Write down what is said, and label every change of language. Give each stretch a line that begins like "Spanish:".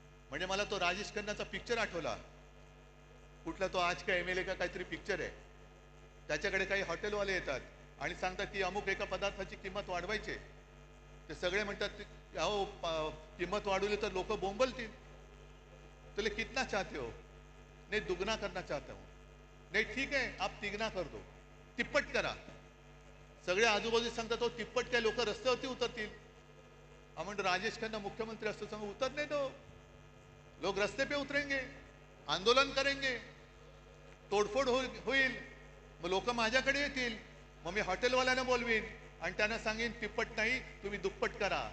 Marathi: म्हणजे मला तो राजेश खन्नाचा पिक्चर आठवला. कुठला तो आज का एमएलए का काहीतरी पिक्चर आहे. त्याच्याकडे काही हॉटेलवाले येतात आणि सांगतात की अमुक एका पदार्थाची किंमत वाढवायची. ते सगळे म्हणतात अहो किंमत वाढवली तर लोक बोंबलतील.
Hindi: तुले कितना चाहते हो? नहीं दुगना करना चाहता हूं. नहीं ठीक है आप तिगना कर दो,
Marathi: तिप्पट करा. सगळे आजूबाजू सांगतात तो तिप्पट काय लोक रस्त्यावरती उतरतील. म्हणजे राजेश खन्ना मुख्यमंत्री असतो सांग
Hindi: उतर नहीं दो, लोग रस्ते पे उतरेंगे, आंदोलन करेंगे,
Marathi: तोडफोड होईल. मग लोक माझ्याकडे येतील. मग मी हॉटेलवाल्यांना बोलवीन आणि त्यांना सांगेन तिप्पट नाही तुम्ही दुप्पट करा.